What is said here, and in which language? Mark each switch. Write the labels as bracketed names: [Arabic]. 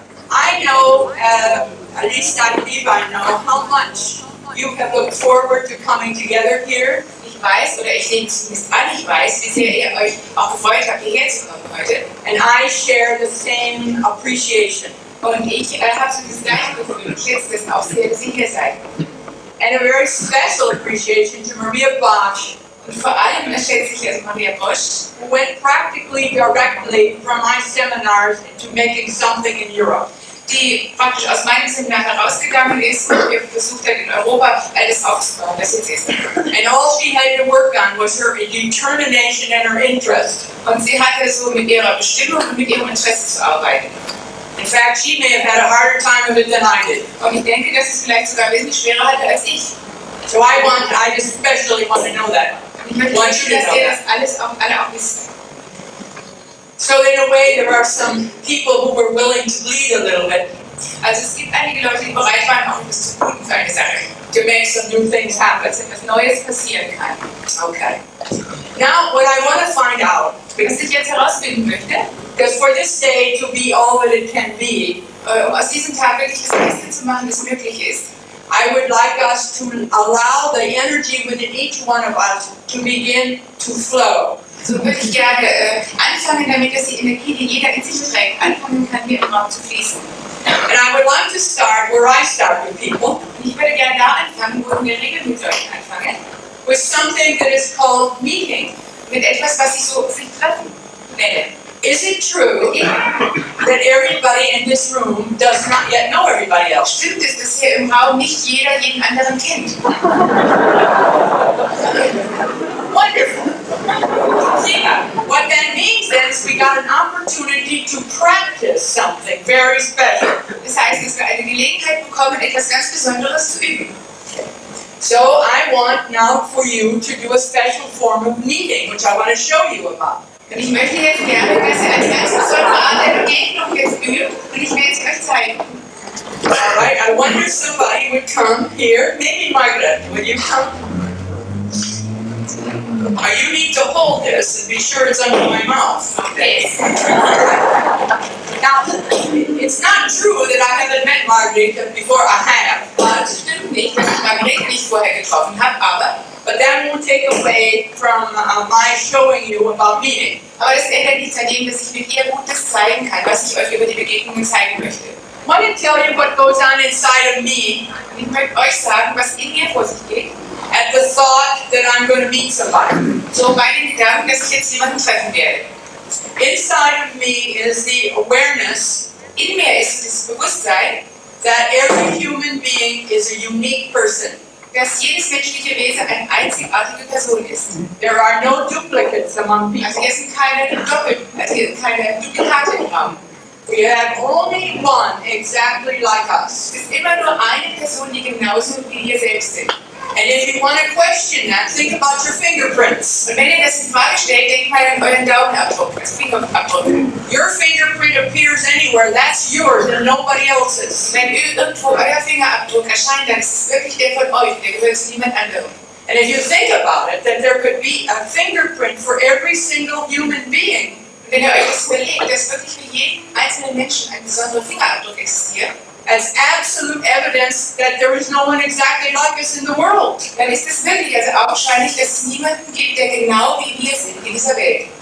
[English] I know, at least I believe I know, how much you have looked forward to coming together here. [German] Ich weiß, oder ich nehme zumindest an, ich weiß, wie sehr ihr euch auch gefreut habt, hierher zu kommen heute. [English] And I share the same appreciation. [German] Und ich habe so das gleiche Gefühl und schätze das auch sehr, dass ihr hier seid. [English] And a very special appreciation to Maria Bosch, [German] Und vor allem schätze ich also Maria Bosch, [English] who went practically directly from my seminars into making something in Europe. [German] die praktisch aus meinem Seminar herausgegangen ist und wir versucht hat, in Europa alles aufzubauen, das jetzt ist. [English] And all she had to work on was her determination and her interest. [German] Und sie hatte so mit ihrer Bestimmung und mit ihrem Interesse zu arbeiten. [English] In fact, she may have had a harder time of it than I did. [German] Und ich denke, dass es vielleicht sogar wesentlich schwerer hatte als ich. [English] So I especially want to know that. [German] Und ich möchte, dass ihr das alles auch, alle auch wisst. [English] So in a way, there are some people who were willing to lead a little bit [German] Also es gibt einige Leute, die bereit waren, auch etwas zu tun für eine Sache, [English] to make some new things happen. [German] dass etwas Neues passieren kann. [English] Okay. Now, what I want to find out, [German] Was ich jetzt herausfinden möchte, [English] because for this day to be all that it can be, [German] um aus diesem Tag wirklich das Beste zu machen, das möglich ist, [English] I would like us to allow the energy within each one of us to begin to flow. [German] so würde ich gerne anfangen, damit dass die Energie, die jeder in sich trägt, anfangen kann, hier im Raum zu fließen. [English] And I would like to start where I start with people, [German] Und ich würde gerne da anfangen, wo wir Regeln mit Leuten anfangen, [English] with something that is called meeting. [German] mit etwas, was ich so sich treffen nenne. [English] Is it true that everybody in this room does not yet know everybody else? [German] Stimmt es, dass hier im Raum nicht jeder jeden anderen kennt? [English] Wonderful. Yeah. What that means then is we got an opportunity to practice something very special. [German] Das Das heißt, dass wir eine Gelegenheit bekommen, etwas ganz Besonderes zu üben. [English] So I want now for you to do a special form of meeting, which I want to show you about. [German] Und ich möchte jetzt gerne, dass ihr eine ganz besondere Art der Begegnung jetzt übt und ich werde sie euch zeigen. [English] Alright, I wonder if somebody would come here. Maybe Margarete, would you come? You need to hold this and be sure it's under my mouth. Okay. Now, it's not true that I haven't met Margarete before. I have. [German] Das stimmt nicht, dass ich Margarete nicht vorher getroffen habe, [English] but that won't take away from my showing you about meeting. [German] Aber das ändert nichts an dem, dass ich mit ihr Gutes zeigen kann, was ich euch über die Begegnungen zeigen möchte. [English] I want to tell you what goes on inside of me. [German] Und ich möchte euch sagen, was in mir vor sich geht. [English] At the thought that I'm going to meet somebody. [German] So bei den Gedanken, dass ich jetzt jemanden treffen werde. [English] Inside of me is the awareness. [German] In mir ist das Bewusstsein, [English] that every human being is a unique person. [German] Dass jedes menschliche Wesen eine einzigartige Person ist. [English] There are no duplicates among people. [German] Also hier sind keine Duplikate im Raum. [English] We have only one exactly like us. [German] Es ist immer nur eine Person, die genauso wie wir selbst sind. [English] And if you want to question that, think about your fingerprints. [German] Und wenn ihr das in Frage stellt, denkt mal an euren Daumenabdruck, als Fingerabdruck. [English] Your fingerprint appears anywhere, that's yours and nobody else's. [German] Wenn irgendwo euer Fingerabdruck erscheint, dann ist es wirklich der von euch, der gehört zu niemand anderem. [English] And if you think about it, that there could be a fingerprint for every single human being. [German] Wenn ihr euch das überlegt, dass wirklich für jeden einzelnen Menschen ein besonderer Fingerabdruck existiert, [English] as absolute evidence that there is no one exactly like us in the world. [German] Dann ist es wirklich also augenscheinlich, dass es niemanden gibt, der genau wie wir sind in dieser Welt.